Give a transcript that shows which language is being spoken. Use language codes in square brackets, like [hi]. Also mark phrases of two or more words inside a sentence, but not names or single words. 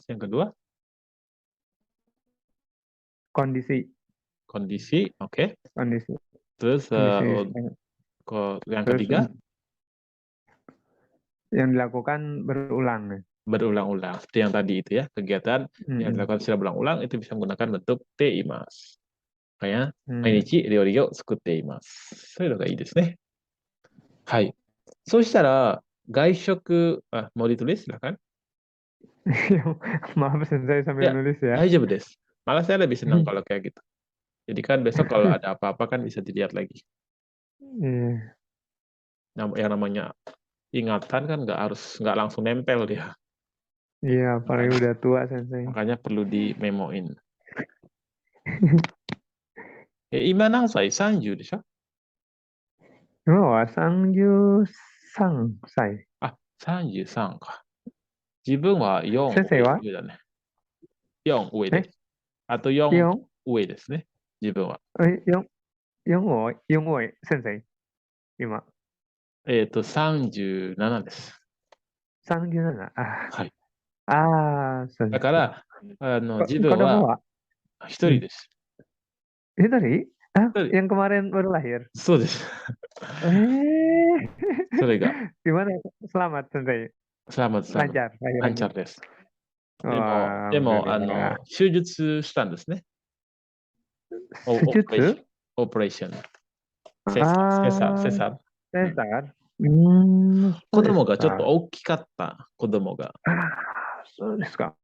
[id] Yang kedua, kondisi, oke. Kondisi. Terus yang ketiga, yang dilakukan berulang. Berulang-ulang. Seperti yang tadi itu ya, kegiatan yang dilakukan secara berulang-ulang itu bisa menggunakan bentuk [ja] ています. Kayak 毎日料理を作っています. そういうのがいいですね。はい。そうしたら、外食、 [id] mau ditulis silakan. Maaf, saya sambil nulis ya. [ja] 大丈夫です。 [id] Malah saya lebih senang kalau kayak gitu. Jadi kan besok kalau ada apa-apa kan bisa dilihat lagi. Yang namanya ingatan kan nggak langsung nempel dia. Iya, apalagi udah tua sensei. Makanya perlu di-memoin. [ja] 今何歳 ?30 でしょ ?33 歳。 33か。自分は4 先生は上だね。4上です。あと4上ですね。自分は。 4上、先生今。 37です。 37? はい。そうです。だから、自分は1人です。 1人? [id] Yang kemarin baru lahir? [ja] そうです。それが。 [id] Gimana? Selamat, sensei. Selamat. Lancar です。 [ja] でも、手術したんですね。オペレーション。セサー。子供がちょっと大きかった、子供が。そうですか。